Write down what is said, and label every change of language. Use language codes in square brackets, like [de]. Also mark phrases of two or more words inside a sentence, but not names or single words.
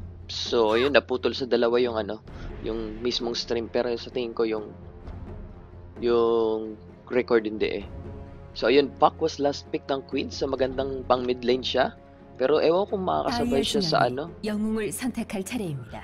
[tl] So, ayun, naputol sa dalawa yung ano, yung mismong stream, pero sa tingin ko yung record hindi eh. So, ayun, [en] Pac was last pick [tl] ng Queen, so magandang pang [en] mid lane [tl] siya. Pero ewan kung makakasabay [ko] 다이아 [tl] siya sa [ko] 진영이 [tl] ano, [ko] 영웅을 선택할 차례입니다.